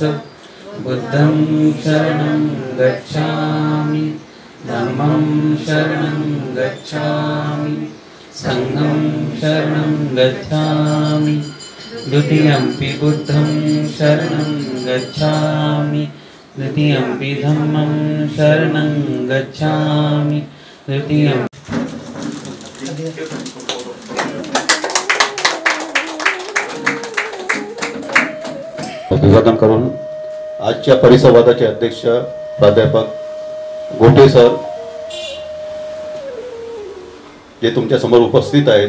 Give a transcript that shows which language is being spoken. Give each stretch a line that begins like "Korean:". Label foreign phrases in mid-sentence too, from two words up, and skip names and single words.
Pali: बुद्धं शरणं गच्छामि, धम्मं शरणं गच्छामि, संघं शरणं गच्छामि, द्वितीयंपि बुद्धं शरणं गच्छामि, द्वितीयंपि धम्मं शरणं गच्छामि, तृतीयं.
Marathi: अभिवादन करून आजच्या परिसंवादाचे अध्यक्ष प्राध्यापक गोटे सर जे तुमच्या समोर उपस्थित आहेत.